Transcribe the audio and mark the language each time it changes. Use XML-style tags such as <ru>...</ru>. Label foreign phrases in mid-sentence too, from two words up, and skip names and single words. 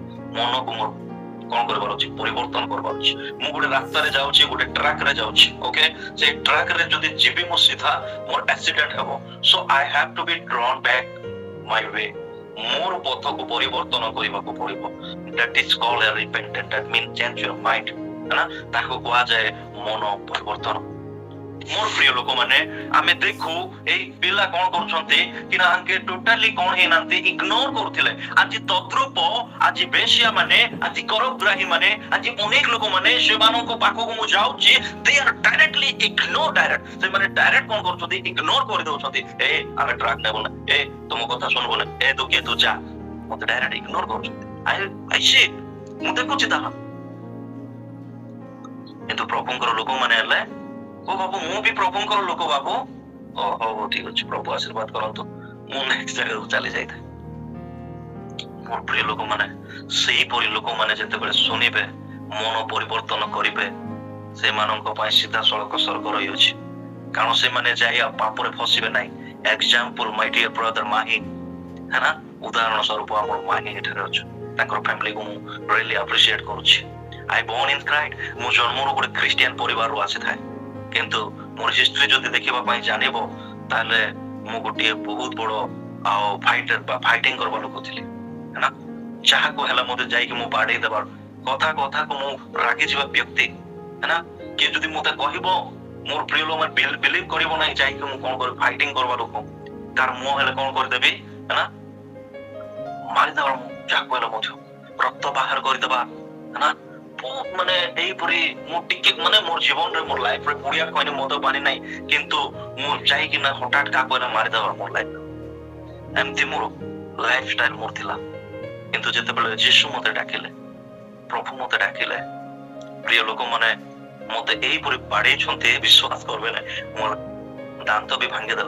<or>ମନକୁ ମୋର କଣ କରିବାର ଅଛି? ପରିବର୍ତ୍ତନ କରିବାର ଅଛି। ମୁଁ ଗୋଟେ ରାସ୍ତାରେ ଯାଉଛି, ଗୋଟେ ଟ୍ରାକ ରେ ଯାଉଛି, ଓକେ? ସେ ଟ୍ରାକ ରେ ଯଦି ଯିବି ମୁଁ ସିଧା, ମୋର ଆକ୍ସିଡେଣ୍ଟ ହେବ।</or> <en>so I have to be drawn back my way.</en> <or>ମୋର ପଥକୁ ପରିବର୍ତ୍ତନ କରିବାକୁ ପଡିବ।</or> <en>that is called a repentant, that means change your mind,</en> <hi>है ना?</hi> <or>ତାକୁ କୁହାଯାଏ ମନ ପରିବର୍ତ୍ତନ। ମୋର ପ୍ରିୟ ଲୋକମାନେ, ଆମେ ଦେଖୁ ଏଇ ପିଲା କଣ କରୁଛନ୍ତି କି ନା ଆଙ୍କେ ଟୋଟାଲି କଣ ହେଇନାହାନ୍ତି, ଇଗ୍ନୋର କରୁଥିଲେ। ଆଜି ତଦ୍ରୂପ ଆଜି ବେଶ୍ୟା ମାନେ, ଆଜି କରଗ୍ରାହୀ ମାନେ, ଆଜି ଅନେକ ଲୋକମାନେ ସେମାନଙ୍କ ପାଖକୁ ମୁଁ ଯାଉଛି,</or> <en>they are directly ignore direct।</en> <or>ସେମାନେ ଡାଇରେକ୍ଟ କଣ କରୁଛନ୍ତି? ଇଗ୍ନୋର କରିଦଉଛନ୍ତି। ଏ ଆମେ ଟ୍ରାକ୍ ନେବୁ ନା, ଏ ତୁମ କଥା ଶୁଣିବୁ ନା, ଏ ତୁ କିଏ, ତୁ ଯା। ମତେ ଡାଇରେକ୍ଟ ଇଗ୍ନୋର କରୁଛନ୍ତି।</or> <en>I see,</en> <or>ମୁଁ ଦେଖୁଛି ତାହା। କିନ୍ତୁ ପ୍ରଭୁଙ୍କର ଲୋକମାନେ ହେଲେ, ଓ ବାବୁ ମୁଁ ବି ପ୍ରଭୁଙ୍କର ଲୋକ ବାବୁ, ଓ ହଉ ଠିକ ଅଛି, ପ୍ରଭୁ ଆଶୀର୍ବାଦ କରନ୍ତୁ, ମୁଁ ନେକ୍ସଟ ଜାଗାକୁ ଚାଲି ଯାଇଥାଏ। ମୋର ପ୍ରିୟ ଲୋକମାନେ, ସେଇପରି ଲୋକମାନେ ଯେତେବେଳେ ଶୁଣିବେ, ମନ ପରିବର୍ତ୍ତନ କରିବେ, ସେମାନଙ୍କ ପାଇଁ ସିଧାସଳଖ ସ୍ୱର୍ଗ ରହିଅଛି। କାରଣ ସେମାନେ ଯାଇ ଆଉ ପାପରେ ଫସିବେ ନାହିଁ।</or> <en>example my dear brother Mahi,</en> <hi>है ना?</hi> <or>ଉଦାହରଣ ସ୍ୱରୂପ ଆମର ମାହି ଏଠାରେ ଅଛି। ତାଙ୍କର ଫ୍ୟାମିଲିକୁ ମୁଁ</or> <en>really appreciate</en> <or>କରୁଛି।</or> <en>I born in Christ.</en> <or>ମୁଁ ଜନ୍ମରୁ ଗୋଟେ ଖ୍ରୀଷ୍ଟିଆନ ପରିବାରରୁ ଆସିଥାଏ, କିନ୍ତୁ ମୋର ହିଷ୍ଟ୍ରି ଯଦି ଦେଖିବା ପାଇଁ ଜାଣିବ ତାହେଲେ ମୁଁ ଗୋଟିଏ ବହୁତ ବଡ ଆଉ ଫାଇଟର ବା ଫାଇଟିଂ କରିବା ଲୋକ ଥିଲି,</or> <hi>है ना?</hi> <or>ଯାହାକୁ ହେଲା ମତେ ଯାଇକି ମୁଁ ବାଡେଇ ଦେବାର, କଥାକୁ ମୁଁ ରାଗିଯିବା ବ୍ୟକ୍ତି,</or> <hi>है ना?</hi> <or>କିଏ ଯଦି ମତେ କହିବ, ମୋର ପ୍ରିୟ ଲୋକମାନେ ବିଲିଭ କରିବ ନାହିଁ, ଯାଇକି ମୁଁ କଣ କରିବି? ଫାଇଟିଂ କରିବା ଲୋକ। ତାର ମୁହଁ ହେଲେ କଣ କରିଦେବି,</or> <hi>है ना?</hi> <or>ମାରିଦେବା, ଯାହାକୁ ହେଲେ ମଧ୍ୟ ରକ୍ତ ବାହାର କରିଦେବା,</or> <hi>है ना?</hi> <or>ବହୁତ ମାନେ ଏଇପରି ମୁଁ ଟିକେ ମାନେ ମୋର ଜୀବନରେ ମୋର ଲାଇଫରେ ପୁଡ଼ିଆ କହିନି ମଦ ପାନି ନାହିଁ, କିନ୍ତୁ ମୁଁ ଯାଇକି ନା ହଠାତ୍ କାହାକୁ ହେଲେ ମାରିଦେବା ମୋର ଲାଇଫ। ଏମିତି ମୋର</or> <en>life style</en> <or>ମୋର ଥିଲା। କିନ୍ତୁ ଯେତେବେଳେ ଯୀଶୁ ମତେ ଡାକିଲେ, ପ୍ରଭୁ ମତେ ଡାକିଲେ, ପ୍ରିୟ ଲୋକମାନେ ମତେ ଏଇପରି ବାଡେଇଛନ୍ତି, ବିଶ୍ୱାସ କରିବେ ନାହିଁ, ମୋର ଦାନ୍ତ ବି ଭାଙ୍ଗିଦେଲେ।</or>